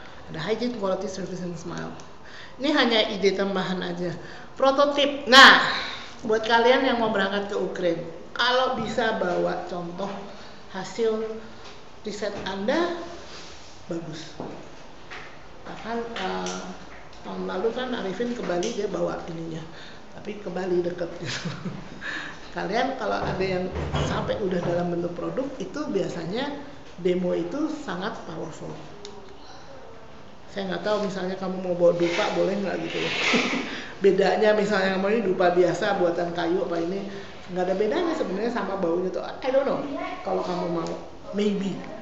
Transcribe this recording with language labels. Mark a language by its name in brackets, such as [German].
[English] Ada hygiene, quality, service, and smile. [Indonesian] Ini hanya ide tambahan aja. Prototip. Nah, buat kalian yang mau berangkat ke Ukraine, kalau bisa bawa contoh hasil riset Anda, bagus. Bahkan tahun lalu kan Arifin ke Bali, dia bawa ininya, tapi ke Bali deket gitu. Kalian kalau ada yang sampai udah dalam bentuk produk, itu biasanya demo itu sangat powerful. Saya nggak tahu misalnya kamu mau bawa dupa boleh nggak gitu loh. Bedanya misalnya kamu ini dupa biasa buatan kayu apa ini, nggak ada bedanya sebenarnya sama baunya tuh. [English] I don't know [Indonesian] kalau kamu mau, [English] maybe.